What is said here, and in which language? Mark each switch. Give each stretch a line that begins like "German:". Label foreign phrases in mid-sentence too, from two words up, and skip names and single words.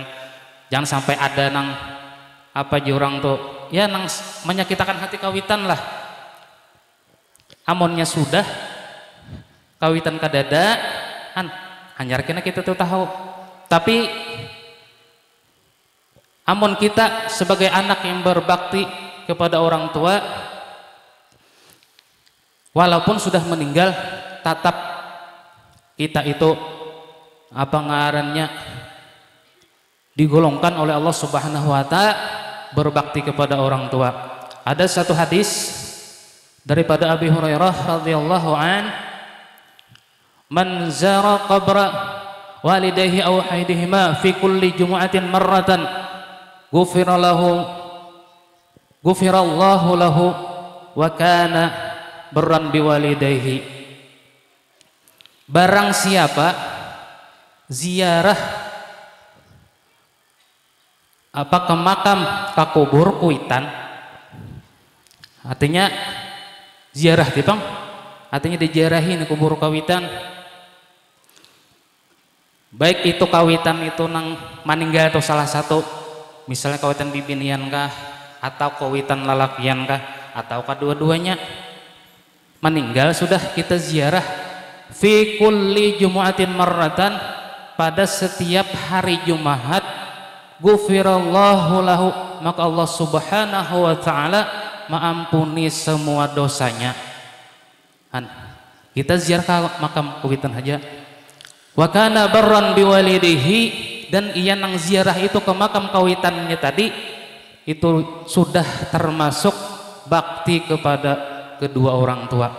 Banjar: Jangan sampai ada nang apa jurang tuh ya nang menyakitkan hati kawitan lah. Amonnya sudah kawitan kadada hanyar kena kita tuh tahu. Tapi amon kita sebagai anak yang berbakti kepada orang tua walaupun sudah meninggal tatap kita itu apa ngarannya digolongkan oleh Allah
Arabic: سبحانه وتعالى
Banjar: berbakti kepada orang tua.
Indonesian: Ada satu hadis daripada Abi Hurairah
Arabic: رضي الله عنه من زار قبر والديه أو أحدهما في كل جمعة مرة غفر الله له وكان برا بوالديه.
Banjar: Barang siapa ziarah apa ke makam ke kubur kuitan, artinya ziarah gitu, artinya diziarahin kubur kawitan, baik itu kawitan itu nang maninggal atau salah satu, misalnya kawitan bibinian kah atau kawitan lalakian kah atau kedua-duanya meninggal sudah kita ziarah
Arabic: في كل جمعة مرة
Banjar: pada setiap hari Jumat
Arabic: غفر الله له
Banjar: maka Allah
Arabic: سبحانه وتعالى
Banjar: mengampuni semua dosanya. Kita ziarah ke makam kawitan aja.
Arabic: وكان برا بوالديه
Banjar: dan ia nang ziarah itu ke makam kawitannya tadi itu sudah termasuk bakti kepada kedua orang tua.